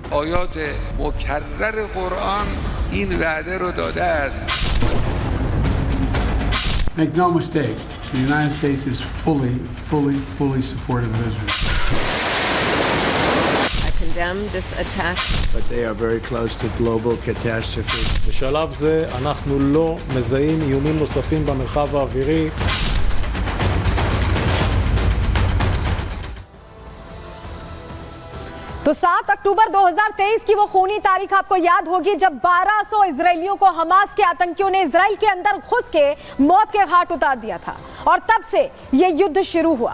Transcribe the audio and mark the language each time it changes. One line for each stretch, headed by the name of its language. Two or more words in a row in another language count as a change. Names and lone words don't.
Persian: آیات مکرر قرآن این وعده رو داده است.
English: Make no mistake, the United States is fully supportive of Israel. I condemn this attack. But they are very close to global catastrophe.
Hebrew: בשלב זה אנחנו לא מזהים איומים נוספים במרחב האווירי.
Hindi: तो 7 अक्टूबर 2023 की वो खूनी तारीख आपको याद होगी जब 1200 इजरायलियों को हमास के आतंकियों ने इजराइल के अंदर घुस के मौत के घाट उतार दिया था और तब से ये युद्ध शुरू हुआ।